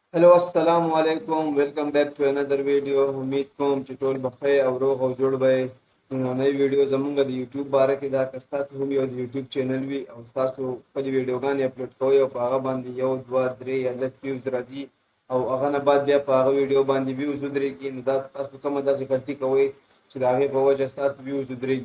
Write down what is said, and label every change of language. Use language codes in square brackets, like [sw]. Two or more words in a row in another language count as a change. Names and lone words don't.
[en] hello [ar] السلام عليكم [en] welcome back to another video. [ps] امید کوم چې ټول بخیر او روغ او جوړ به نوې ویډیو زمونږ د یوټیوب باره کې دا که ستاسو هم یو د یوټیوب چینل وي او تاسو خپلې ویډیوګانې اپلوډ کوئ او په هغه باندې یو دوه درې یا لس ویوز راځي او هغه نه بعد بیا په هغه ویډیو باندې ویوز ودرېږي، نو دا تاسو کومه داسې غلطي کوئ چې د هغې په وجه ستاسو ویوز ودرېږي.